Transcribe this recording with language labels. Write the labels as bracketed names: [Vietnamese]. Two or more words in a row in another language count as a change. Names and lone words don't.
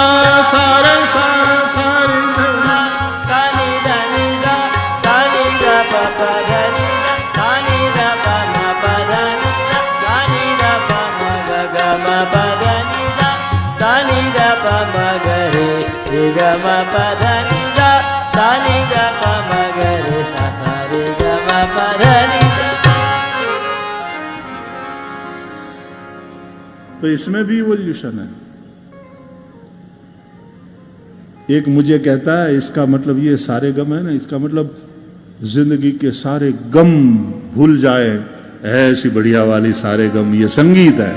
[Hindi] सा रे सा, सा रे ध सा, नी ध नी सा, सा नी ध प प ध नी सा, सा नी ध प म प ध नी सा, सा नी ध प म ग ग म प ध नी सा, सा नी ध प म ग रे रे ग म प ध नी सा, सा नी ध प म ग रे सा, सा रे ग म प ध नी सा। तो इसमें भी इवोल्यूशन है। एक मुझे कहता है इसका मतलब ये सारे गम है ना, इसका मतलब जिंदगी के सारे गम भूल जाए, ऐसी बढ़िया वाली सारे गम, ये संगीत है।